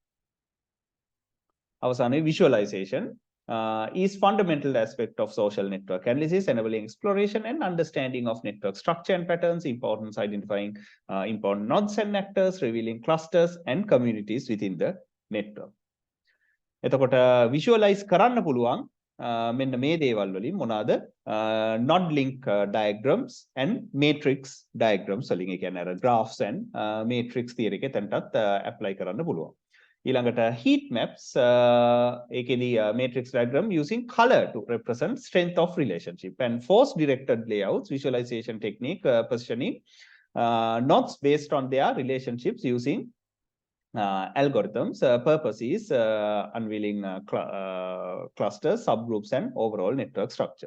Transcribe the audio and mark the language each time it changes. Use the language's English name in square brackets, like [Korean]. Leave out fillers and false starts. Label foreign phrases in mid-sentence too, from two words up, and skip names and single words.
[English] අවසානයේ visualization is fundamental aspect of social network analysis, enabling exploration and understanding of network structure and patterns, importance identifying important nodes and actors, revealing clusters and communities within the network. [Sinhala] එතකොට visualize කරන්න පුළුවන් මෙන්න මේ දේවල් වලින් මොනවාද? [English] node link diagrams and matrix diagrams වලින්. [Sinhala] ඒ කියන්නේ අර [English] graphs and matrix theory [Sinhala] එක එතනටත් apply කරන්න පුළුවන්. [English] ඊළඟට heat maps, ඒකෙදී matrix diagram using color to represent strength of relationship, and force directed layouts, visualization technique, positioning nodes based on their relationships using algorithms. Purpose is unveiling clusters, subgroups and overall network structure.